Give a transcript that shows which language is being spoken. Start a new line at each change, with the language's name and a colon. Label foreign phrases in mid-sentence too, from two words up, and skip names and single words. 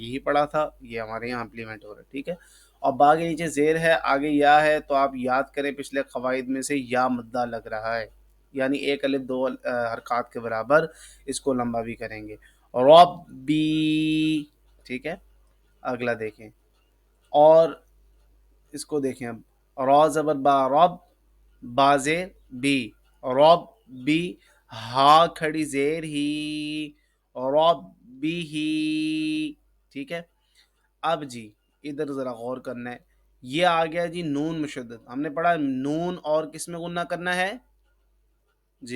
Urdu: یہی پڑھا تھا، یہ ہمارے یہاں امپلیمنٹ ہو رہا ہے، ٹھیک ہے۔ اور با کے نیچے زیر ہے، آگے یا ہے، تو آپ یاد کریں پچھلے قواعد میں سے یا مدہ لگ رہا ہے، یعنی ایک الف 2 حرکات کے برابر اس کو لمبا بھی کریں گے۔ ربی، ٹھیک ہے۔ اگلا دیکھیں، اور اس کو دیکھیں اب، را زبر با رب، با زیر بی، رب بی، ہا کھڑی زیر ہی، رب بی ہی، ٹھیک ہے۔ اب جی ادھر ذرا غور کرنا ہے، یہ آ گیا جی نون مشدد، ہم نے پڑھا نون اور کس میں غنہ کرنا ہے جی۔